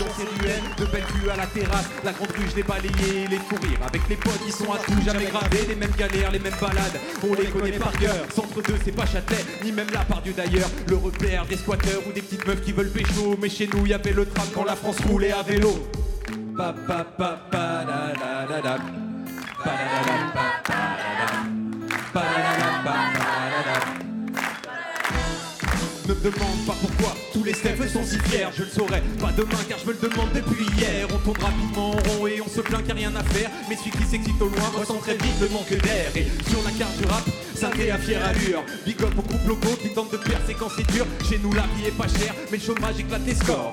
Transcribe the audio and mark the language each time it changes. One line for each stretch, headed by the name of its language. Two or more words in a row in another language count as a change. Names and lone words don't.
French: De belles vues à la terrasse, la grande rue je l'ai balayé, les fous rires avec les potes qui sont à tout jamais gravés, les mêmes galères, les mêmes balades, on les connaît par cœur. Centre 2 c'est pas Châtelet, ni même la part Dieu d'ailleurs. Le repère des squatteurs ou des petites meufs qui veulent pécho, mais chez nous y avait le tram quand la France roulait à vélo. Pa pa pa pa da da da da. Pa da da da pa da da. Pa da da da pa da da. Ne me demande pas pourquoi tous les steps sont si fiers. Je le saurai pas demain car je me le demande depuis hier. On tourne rapidement en rond et on se plaint qu'il n'y a rien à faire. Mais celui qui s'excite au loin ressent très vite le manque d'air. Et sur la carte du rap, synthé à fière allure.
English: Big up
French: au couple locaux qui tentent de percer quand c'est dur. Chez nous la vie est pas chère, mais le chômage éclate les scores.